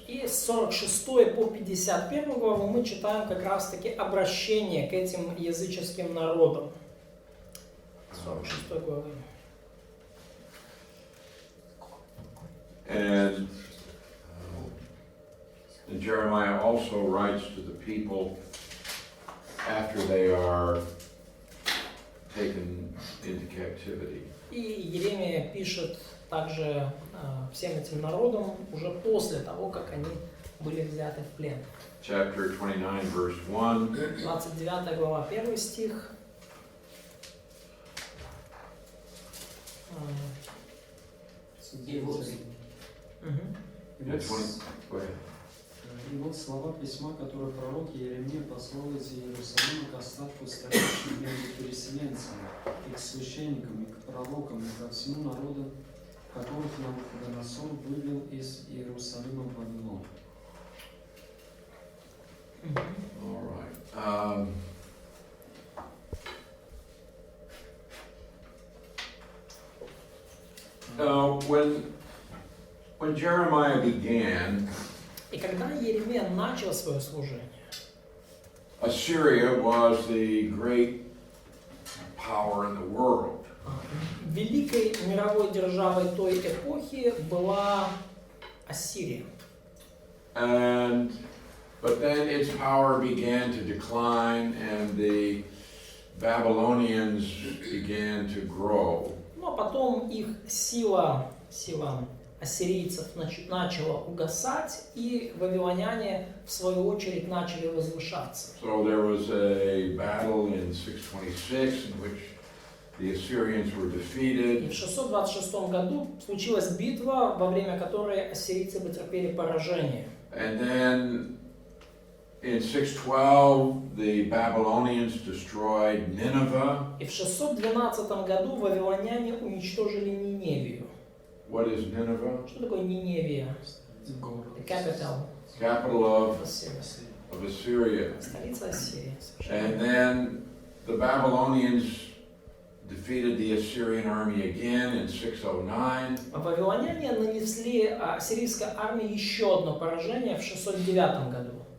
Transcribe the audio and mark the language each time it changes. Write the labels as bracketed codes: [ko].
[ru] И с 46 по 51 главу мы читаем как раз-таки обращение к этим языческим народам. 46 главы. [en] And Jeremiah also writes to the people after they are taken into captivity. [ru] И Еремия пишет также всем этим народам уже после того, как они были взяты в плен. [en] Chapter 29, verse 1. [ru] 29 глава, 1 стих. И вот, [en] And 20, go ahead. [ru] И вот слова письма, которые пророк Иеремия послал из Иерусалима к остатку стоящим между переселенцами, и к священникам, и к пророкам, и ко всему народу, которых Навуходоносор вывел из Иерусалима в Вавилон. [en] All right. Now, when Jeremiah began, [ru] И когда Еремия начал свое служение, [en] Assyria was the great power in the world. [ru] великой мировой державой той эпохи была Ассирия. [en] But then its power began to decline and the Babylonians began to grow. [ru] Но потом их сила ассирийцев начала угасать, и вавилоняне, в свою очередь, начали возвышаться. [en] So there was a battle in 626 in which the Assyrians were [ru] И [en] defeated. [ru] в 626 году случилась битва, во время которой ассирийцы потерпели поражение. [en] And then in 612 the Babylonians destroyed Nineveh. [ru] И в 612 году вавилоняне уничтожили Ниневию. [en] What is Nineveh? [ru] Что такое Ниневия? Город. [en] The capital Capital of Assyria. of Assyria. [ru] Столица Ассирии. [en] And then the Babylonians defeated the Assyrian army again in 609. [ru] Вавилоняне нанесли ассирийской армии еще одно поражение в 609 году.